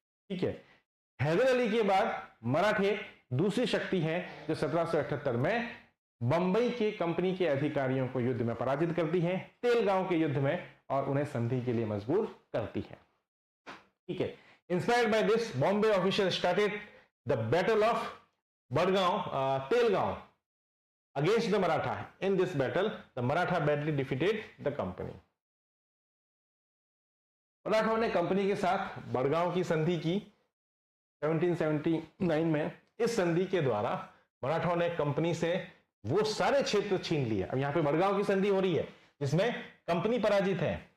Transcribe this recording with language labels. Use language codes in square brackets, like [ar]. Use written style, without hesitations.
[hi] ठीक है, हैदर अली के बाद मराठे दूसरी शक्ति है जो 1778 में बंबई के कंपनी के अधिकारियों को युद्ध में पराजित करती है, तेलगांव के युद्ध में, और उन्हें संधि के लिए मजबूर करती है। ठीक है, [en] Inspired by this, Bombay official started the battle of Talegaon against the Maratha. In this battle, the Maratha badly defeated the company. [hi] मराठों ने कंपनी के साथ बड़गांव की संधि की 1779 में। इस संधि के द्वारा मराठों ने कंपनी से वो सारे क्षेत्र छीन लिए। अब यहां पे बड़गांव की संधि हो रही है जिसमें कंपनी पराजित है।